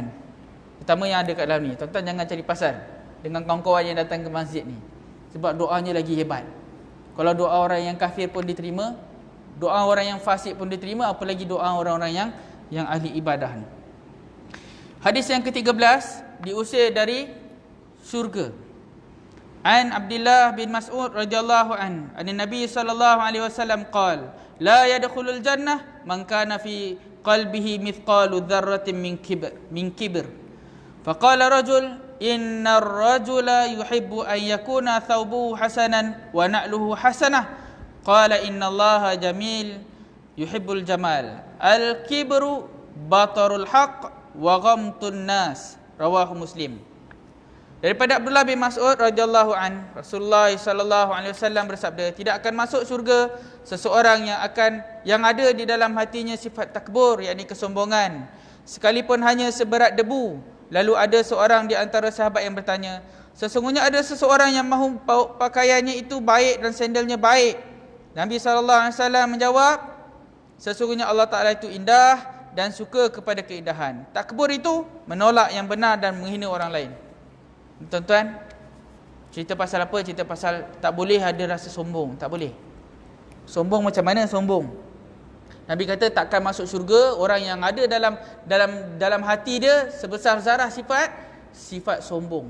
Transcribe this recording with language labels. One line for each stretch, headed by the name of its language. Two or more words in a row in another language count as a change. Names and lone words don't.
Malay: Terutama yang ada kat dalam ni, tuan-tuan jangan cari pasal dengan kawan-kawan yang datang ke masjid ni, sebab doanya lagi hebat. Kalau doa orang yang kafir pun diterima, doa orang yang fasik pun diterima, apalagi doa orang-orang yang ahli ibadah ni. Hadis yang ke-13, diusir dari syurga.
Arabic: عن عبد الله بن مسعود رضي الله عن النبي صلى الله عليه وسلم قال لا يدخل الجنة من كان في قلبه مثقال ذرة من كبر. فقال رجل إن الرجل يحب أن يكون ثوبه حسنا ونعله حسنة. قال إن الله جميل يحب الجمال. الكبر بطر الحق وغمط الناس. رواه مسلم.
Malay: Daripada Abdullah bin Mas'ud
Arabic: رضي الله عن,
Malay: Rasulullah
Arabic: صلى الله عليه وسلم
Malay: bersabda, tidak akan masuk syurga seseorang yang ada di dalam hatinya sifat takbur, yakni kesombongan, sekalipun hanya seberat debu. Lalu ada seorang di antara sahabat yang bertanya, sesungguhnya ada seseorang yang mahu pakaiannya itu baik dan sandalnya baik. Nabi
Arabic: صلى الله عليه وسلم
Malay: menjawab, sesungguhnya
Arabic: الله تعالى
Malay: itu indah dan suka kepada keindahan. Takbur itu menolak yang benar dan menghina orang lain. Tuan-tuan, cerita pasal apa? Cerita pasal tak boleh ada rasa sombong. Tak boleh. Sombong macam mana sombong? Nabi kata takkan masuk syurga orang yang ada dalam hati dia sebesar zarah sifat sombong.